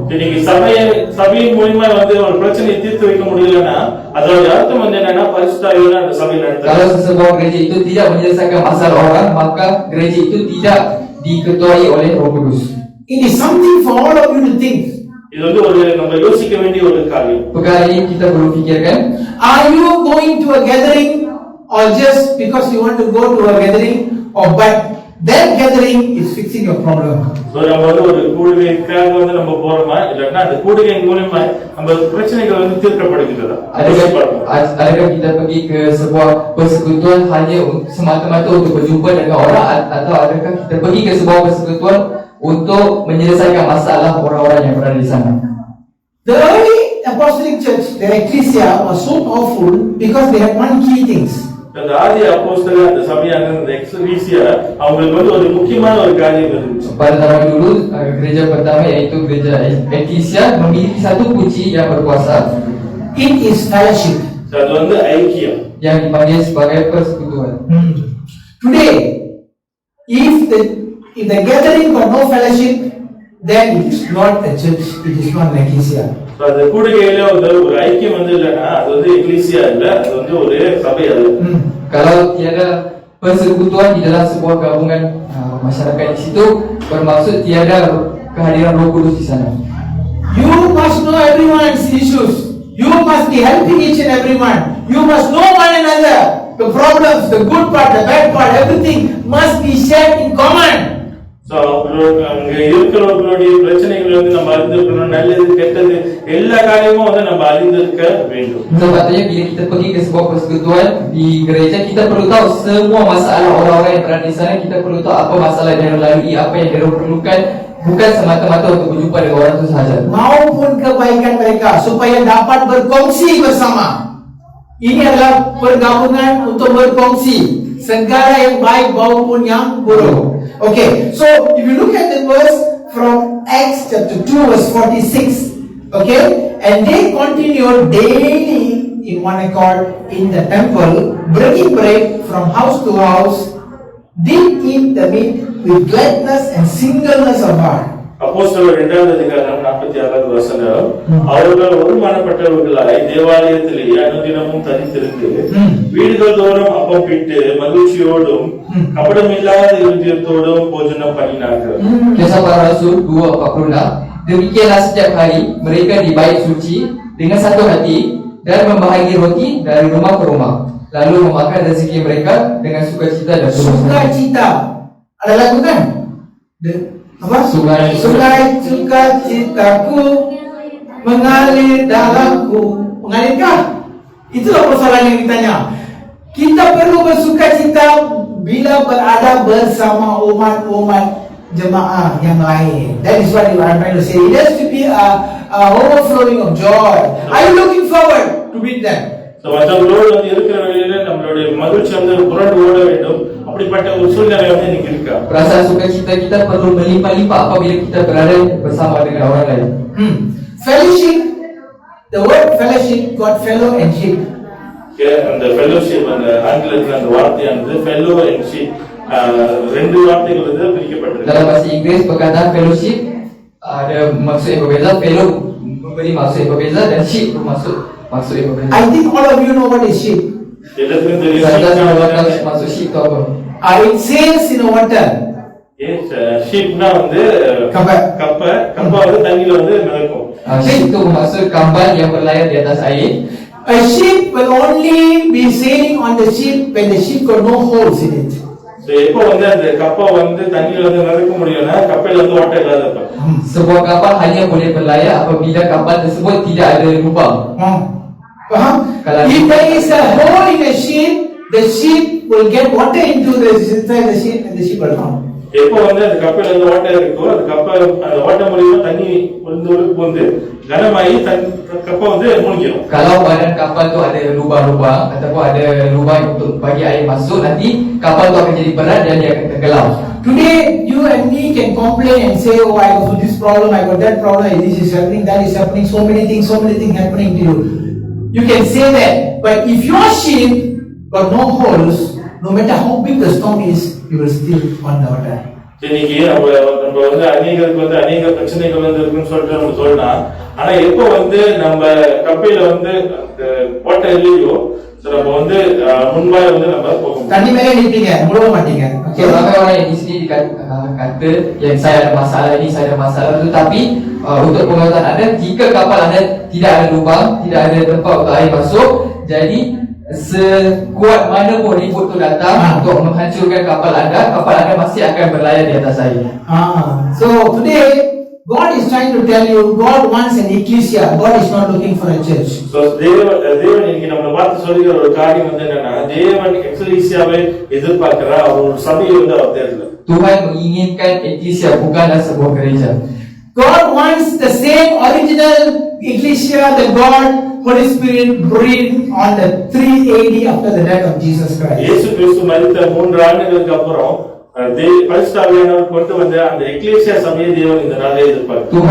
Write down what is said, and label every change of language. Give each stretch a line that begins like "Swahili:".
Tamil: இன்னைக்கு சபையின் மூலமா வந்து ஒரு பிரச்சனையை தீர்த்து வைக்க முடியலன்னா அதோட அர்த்தம் வந்து என்னன்னா பரிசுத்தாவியானவர் அந்த சபையை நடத்துறார்.
Malay: Kalau sebuah gereja itu tidak menyelesaikan masalah orang, maka gereja itu tidak diketuai oleh Roh Kudus.
English: It is something for all of you to think.
Tamil: இது வந்து ஒரு நம்ம யோசிக்க வேண்டிய ஒரு காரியம்.
Malay: Perkara ini kita perlu fikirkan.
English: Are you going to a gathering or just because you want to go to a gathering, or but that gathering is fixing your problem?
Tamil: So நம்ம வந்து ஒரு கூடுகைக்காக வந்து நம்ம போறோமா இல்லன்னா அந்த கூடுகையின் மூலமா நம்ம பிரச்சனைகள் வந்து தீர்க்கப்படுகிறதா?
Malay: Adakah kita pergi ke sebuah persekutuan hanya semata-mata untuk berjumpa dengan orang, atau adakah kita pergi ke sebuah persekutuan untuk menyelesaikan masalah orang-orang yang berada di sana?
English: The early apostolic church, the ecclesia, was so powerful because they had one key things.
Tamil: அந்த ஆதி அப்போஸ்தலர் அந்த சபையான அந்த ecclesia அவங்களுக்கு வந்து ஒரு முக்கியமான ஒரு காரியம் இருந்துச்சு.
Malay: Pada zaman dulu gereja pertama iaitu gereja Eklesia memiliki satu kunci yang berkuasa.
English: It is fellowship.
Tamil: அது வந்து ஐக்கியம்.
Malay: Yang dipanggil sebagai persekutuan.
English: Today, if the gathering got no fellowship, then it is not a church, it is not an ecclesia.
Tamil: அந்த கூடுகையில ஒரு ஐக்கியம் வந்து இல்லைன்னா அது வந்து எக்லீசியா இல்ல, அது வந்து ஒரு சபை அல்ல.
Malay: Kalau tiada persekutuan di dalam sebuah gabungan masyarakat di situ, bermaksud tiada kehadiran Roh Kudus di sana.
English: You must know everyone's issues. You must be helping each and everyone. You must know one another. The problems, the good part, the bad part, everything must be shared in common.
Tamil: So அங்க இருக்கிறவர்களுடைய பிரச்சனைகள் வந்து நம்ம அறிந்திருக்கணும், நல்லது கெட்டது எல்லா காரியமும் வந்து நம்ம அறிந்திருக்க வேண்டும்.
Malay: Sebabnya bila kita pergi ke sebuah persekutuan di gereja, kita perlu tahu semua masalah orang-orang yang berada di sana. Kita perlu tahu apa masalah yang dilalui, apa yang mereka perlukan, bukan semata-mata untuk berjumpa dengan orang itu sahaja. Maupun kebaikan mereka supaya dapat berkongsi bersama. Ini adalah pergabungan untuk berkongsi segala yang baik maupun yang buruk.
English: Okay, so if you look at the verse from Acts chapter 2 verse 46, okay, and they continued daily in one accord in the temple, breaking bread from house to house, did eat the meat with gladness and singleness of heart.
Tamil: அப்போஸ்தலர் 2வது அதிகாரம் 46வது வசனம், அவர்கள் ஒருமனப்பட்டவர்களாய் தேவாலயத்திலேயே அனுதினமும் தனித்திருந்து வீடுகள் தோறும் அப்பம் பிட்டு மகிழ்ச்சியோடும் கபடமில்லாத இருதயத்தோடும் போஜனம் பண்ணினார்கள்.
Malay: Kisah Para Rasul 2:46. Demikianlah setiap hari mereka di bait suci dengan satu hati dan membahagi roti dari rumah ke rumah, lalu memakan rezeki mereka dengan sukacita dan Sukacita. Ada lagu kan? Apa? Sukacitaku mengalir dalamku. Mengalirkah? Itulah persoalan yang ditanya. Kita perlu bersukacita bila berada bersama umat-umat jemaah yang lain.
English: That is what I'm trying to say. It has to be a overflowing of joy. Are you looking forward to meet them?
Tamil: மற்றவர்களோடு வந்து இருக்கிற வேளையில நம்மளுடைய மகிழ்ச்சி வந்து புரண்டு ஓட வேண்டும். அப்படிப்பட்ட ஒரு சூழ்நிலை வந்து இன்னைக்கு இருக்கா?
Malay: Perasaan sukacita kita perlu melimpah-limpah apabila kita berada bersama dengan orang lain.
English: Fellowship. The word fellowship got fellow and sheep.
Tamil: அந்த ஃபெல்லோஷிப் அந்த ஆங்கிலத்தில் அந்த வார்த்தையானது ஃபெல்லோ அண்ட் ஷீப் ரெண்டு வார்த்தைகள் வந்து பிரிக்கப்பட்டிருக்கு.
Malay: Dalam bahasa Inggeris perkataan fellowship ada maksud yang berbeza. Fellow memberi maksud yang berbeza dan sheep bermaksud maksud yang berbeza.
English: I think all of you know what is sheep.
Tamil: எல்லாத்துக்கும்
Malay: Saya
Tamil: தெரியும்
Malay: tahu maksud sheep itu apa.
English: It sails in a water.
Tamil: ஷீப்னா வந்து
Malay: Kapal.
Tamil: கப்பை வந்து தண்ணியில வந்து மிதக்கும்.
Malay: Sheep itu bermaksud kapal yang berlayar di atas air.
English: A ship will only be sailing on the ship when the ship got no holes in it.
Tamil: எப்போ வந்து அந்த கப்பை வந்து தண்ணியில வந்து மிதக்க முடியும்னா கப்பல் வந்து ஓட்டை இல்லாத
Malay: Sebuah kapal hanya boleh berlayar apabila kapal tersebut tidak ada lubang.
English: If there is a hole in a ship, the ship will get water into inside the ship and the ship will drown.
Tamil: எப்போ வந்து அந்த கப்பல் வந்து ஓட்டை இருக்கோ அந்த கப்பல் அந்த ஓட்டை மூலியமா தண்ணி வந்து கனமாகி கப்பை வந்து மூழ்கிடும்.
Malay: Kalau badan kapal tu ada lubang-lubang ataupun ada lubang untuk bagi air masuk, nanti kapal tu akan jadi berat dan dia akan tenggelam.
English: Today you and me can complain and say, oh, I got this problem, I got that problem, this is happening, that is happening, so many things happening to you. You can say that, but if your ship got no holes, no matter how big the storm is, you will still on the water.
Tamil: இன்னைக்கு நம்ம வந்து அநேகருக்கு வந்து அநேக பிரச்சனைகள் வந்து இருக்குன்னு சொல்லிட்டு நம்ம சொல்லலாம். ஆனா எப்போ வந்து நம்ம கப்பையில வந்து அந்த ஓட்டை இல்லையோ நம்ம வந்து முன்பாக வந்து நம்ம போகும். தண்ணி மேலே நிற்பீங்க, முழுக மாட்டீங்க.
Malay: Okay, orang-orang yang di sini kata yang saya ada masalah ini, saya ada masalah itu, tapi untuk pengetahuan anda, jika kapal anda tidak ada lubang, tidak ada tempat untuk air masuk, jadi sekuat mana pun ribut tu datang untuk menghancurkan kapal anda masih akan berlayar di atas air.
English: So today God is trying to tell you, God wants an ecclesia. God is not looking for a church.
Tamil: So தேவன் இன்னைக்கு நம்மளை பார்த்து சொல்லுகிற ஒரு காரியம் வந்து என்னன்னா, தேவன் எக்ஸலீசியாவை எதிர்பார்க்கிறார். அவர் ஒரு சபையை வந்து அவர் தேடல.
Malay: Tuhan menginginkan ecclesia, bukanlah sebuah gereja.
English: God wants the same original ecclesia that God, Holy Spirit, breathed on the 3 AD after the death of Jesus Christ.
Tamil: இயேசு கிறிஸ்து மரித்த 3 ஆண்டுகளுக்கு அப்புறம் பரிசுத்தாவியானவர் கொண்டு வந்த அந்த எக்லீசியா சபையை தேவன் இந்த நாளை எதிர்பார்க்கிறார்.